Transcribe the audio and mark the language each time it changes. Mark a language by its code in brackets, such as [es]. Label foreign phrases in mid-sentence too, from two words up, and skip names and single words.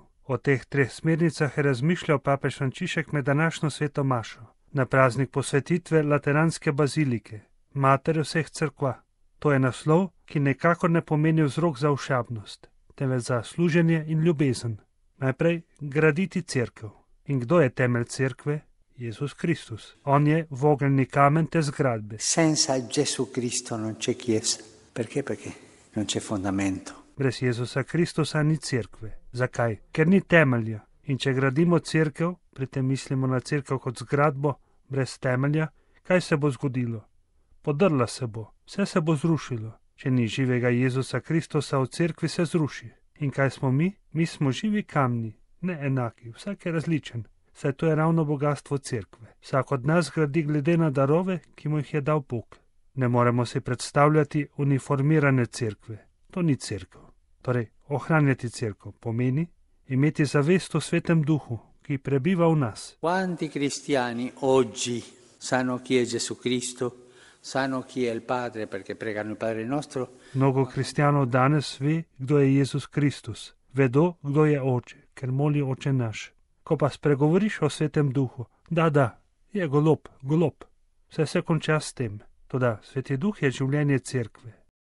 [sl] O teh treh smernicah je razmišljal papež Frančišek med današnjo sveto mašo, na praznik posvetitve Lateranske bazilike, matere vseh cerkva. To je naslov, ki nekako ne pomeni vzrok za ošabnost, temveč za služenje in ljubezen. Najprej graditi cerkev. In kdo je temelj cerkve? Jezus Kristus. On je vogelni kamen te zgradbe. [it] Senza Gesù Cristo non c'è chiesa. Perché? Perché non c'è fondamento. [sl] Brez Jezusa Kristusa ni cerkve. Zakaj? Ker ni temelja. In če gradimo cerkev, pri tem mislimo na cerkev kot zgradbo, brez temelja, kaj se bo zgodilo? Podrla se bo, vse se bo zrušilo. Če ni živega Jezusa Kristusa v cerkvi, se zruši. In kaj smo mi? Mi smo živi kamni, ne enaki, vsak je različen. Saj to je ravno bogatstvo cerkve. Vsak od nas gradi glede na darove, ki mu jih je dal Bog. Ne moremo si predstavljati uniformirane cerkve. To ni cerkev. Torej, ohranjati cerkev pomeni imeti zavest o Svetem Duhu, ki prebiva v nas. [it] Quanti cristiani oggi sanno chi è Gesù Cristo, sanno chi è il Padre perché pregano il Padre nostro. [sl] Mnogo kristijanov danes ve, kdo je Jezus Kristus. Vedo, kdo je Oče, ker moli Oče naš. Ko pa spregovoriš o Svetem Duhu, da, je golob. Vse se konča s tem. Toda Sveti Duh je življenje cerkve.